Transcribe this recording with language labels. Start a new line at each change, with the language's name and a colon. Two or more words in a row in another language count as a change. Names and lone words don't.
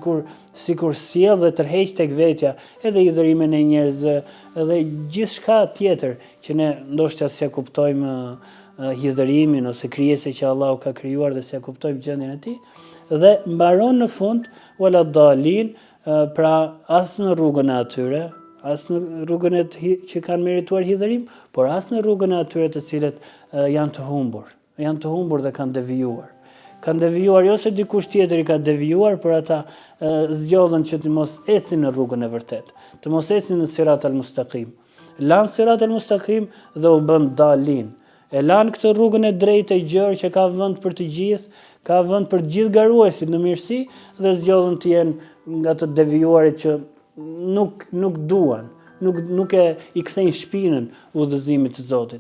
Albanian: sikur sjell dhe tërheq tek vetja, edhe hidhërimin e njerëzve, edhe gjithçka tjetër që ne ndoshta s'ja kuptojmë hidhërimin ose krijese që Allahu ka krijuar dhe s'ja kuptojmë gjendjen e tij, dhe mbaron në fund waladdallin, pra as në rrugën e atyre, as në rrugën që kanë merituar hidhërim, por as në rrugën e atyre të cilët janë të humbur. Janë të humbur dhe kanë devijuar. Kanë devijuar jo se dikush tjetër i ka devijuar, por ata zgjodhen që të mos ecin në rrugën e vërtet, të mos ecin në
Arabic: صراط المستقيم.
Albanian: Lanë
Arabic: صراط المستقيم
Albanian: dhe u bën dalin. E lanë këtë rrugën e drejtë e gjerë që ka vend për të gjithë, ka vend për të gjithë garuesit në mirësi dhe zgjodhen të jenë nga të devijuarit që nuk duan, nuk i kthejnë shpinën udhëzimit të Zotit.